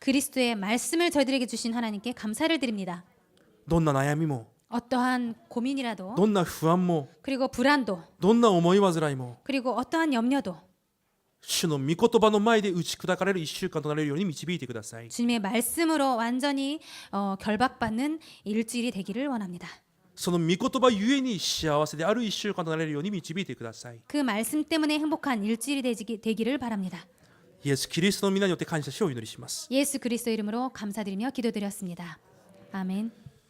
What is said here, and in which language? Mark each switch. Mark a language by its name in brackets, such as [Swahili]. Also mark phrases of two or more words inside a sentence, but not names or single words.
[Korean] 그리스도의 말씀을 저희들에게 주신 하나님께 감사를 드립니다. [Japanese] どんな悩みも [Korean] 어떠한 고민이라도 [Japanese] どんな不安も [Korean] 그리고 불안도 [Japanese] どんな思い煩いも [Korean] 그리고 어떠한 염려도 [Japanese] 主の御言葉の前で打ち砕かれる1週間となれるように導いてください。 [Korean] 주님의 말씀으로 완전히 결박받는 일주일이 되기를 원합니다. [Japanese] その御言葉ゆえに幸せである1週間となれるように導いてください。 [Korean] 그 말씀 때문에 행복한 일주일이 되기를 바랍니다. [Japanese] イエス・キリストの皆によって感謝しお祈りします。 [Korean] 예수 그리스도 이름으로 감사드리며 기도드렸습니다. 아멘.